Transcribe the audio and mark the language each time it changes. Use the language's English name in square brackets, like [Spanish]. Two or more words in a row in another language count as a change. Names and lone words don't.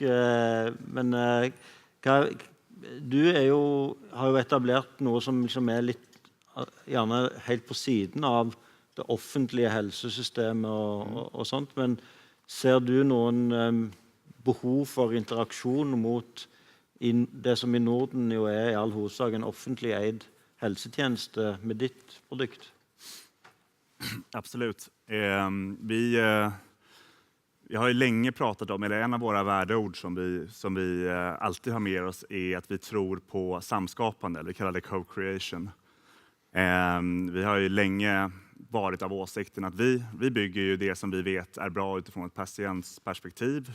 [Norwegian] Men du har jo etablert noe som liksom litt gjerne helt på siden av det offentlige helsesystemet og sånt, men ser du noen behov for interaksjon mot det som i Norden jo i all hovedsak en offentlig eid helsetjeneste med ditt produkt? [Swedish] Absolut. Vi har ju länge pratat om, eller en av våra värdeord som vi alltid har med oss att vi tror på samskapande, eller vi kallar det co-creation. Vi har ju länge varit av åsikten att vi bygger ju det som vi vet bra utifrån ett patientsperspektiv.